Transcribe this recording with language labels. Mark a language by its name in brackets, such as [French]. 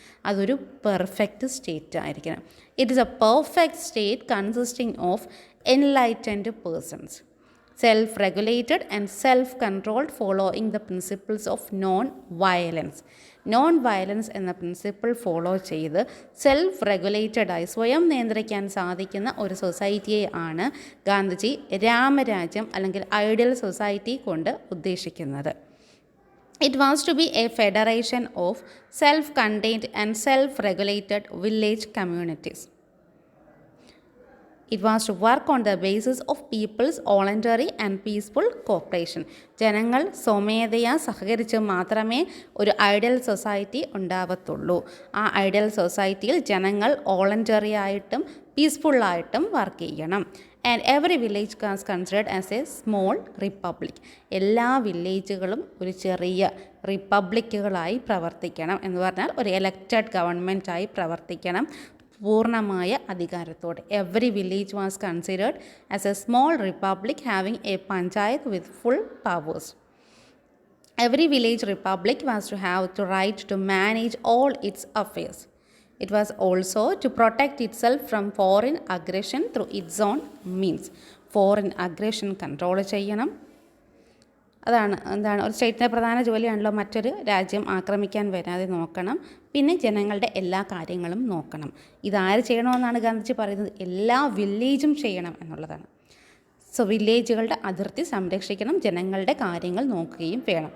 [Malayalam] അതൊരു perfect state ആയിരിക്കണം. [English] It is a perfect state consisting of enlightened persons, self regulated and self controlled, following the principles of non violence. [Malayalam] Non violence എന്ന principle follow ചെയ്ത് self റെഗുലേറ്റഡായി സ്വയം നിയന്ത്രിക്കാൻ സാധിക്കുന്ന ഒരു സൊസൈറ്റിയെ ആണ് ഗാന്ധിജി രാമരാജ്യം അല്ലെങ്കിൽ ഐഡിയൽ സൊസൈറ്റി കൊണ്ട് ഉദ്ദേശിക്കുന്നത്. [English] It was to be a federation of self-contained and self-regulated village communities. It was to work on the basis of people's voluntary and peaceful cooperation. [Malayalam] ജനങ്ങൾ സ്വമേധയാ സഹകരിച്ച് മാത്രമേ ഒരു ഐഡിയൽ സൊസൈറ്റി ഉണ്ടാവത്തുള്ളൂ. ആ ഐഡിയൽ സൊസൈറ്റിയിൽ ജനങ്ങൾ വോളണ്ടറി ആയിട്ടും പീസ്ഫുള്ളായിട്ടും വർക്ക് ചെയ്യണം. [English] And every village was considered as a small republic. [Malayalam] എല്ലാ വില്ലേജുകളും ഒരു ചെറിയ റിപ്പബ്ലിക്കുകളായി പ്രവർത്തിക്കണം എന്ന് പറഞ്ഞാൽ ഒരു എലക്റ്റഡ് ഗവൺമെൻറ്റായി പ്രവർത്തിക്കണം പൂർണ്ണമായ അധികാരത്തോടെ. [English] Every village was considered as a small republic having a panchayat with full powers. Every village republic was to have the right to manage all its affairs. It was also to protect itself from foreign aggression through its own means. Foreign aggression control ചെയ്യണം. [Malayalam] എന്താണ് ഒരു സ്റ്റേറ്റിൻ്റെ പ്രധാന ജോലിയാണല്ലോ മറ്റൊരു രാജ്യം ആക്രമിക്കാൻ വരാതെ നോക്കണം. പിന്നെ ജനങ്ങളുടെ എല്ലാ കാര്യങ്ങളും നോക്കണം. ഇതാര് ചെയ്യണമെന്നാണ് ഗാന്ധിജി പറയുന്നത്? എല്ലാ വില്ലേജും ചെയ്യണം എന്നുള്ളതാണ്. സോ വില്ലേജുകളുടെ അതിർത്തി സംരക്ഷിക്കണം, ജനങ്ങളുടെ കാര്യങ്ങൾ നോക്കുകയും വേണം.